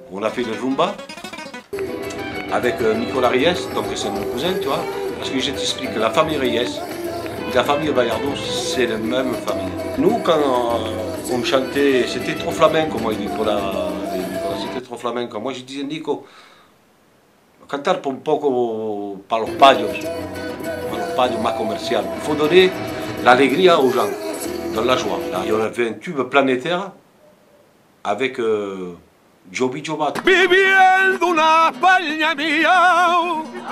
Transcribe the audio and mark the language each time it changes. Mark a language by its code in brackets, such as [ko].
[fr] On a fait le rumba avec Nicolas Reyes, donc c'est mon cousin, tu vois. Parce que je t'explique, la famille Reyes et la famille Bayardo, c'est la même famille. Nous, quand on chantait, c'était trop flamenco, moi, Nicolas, c'était trop flamenco. Moi, je disais, [es] Nico, cantar un poco para los payos más comercial. [fr] Il faut donner l'alegria aux gens, dans la joie. Et on a fait un tube planétaire avec Joby Jobat. [es] Viviendo una España mía.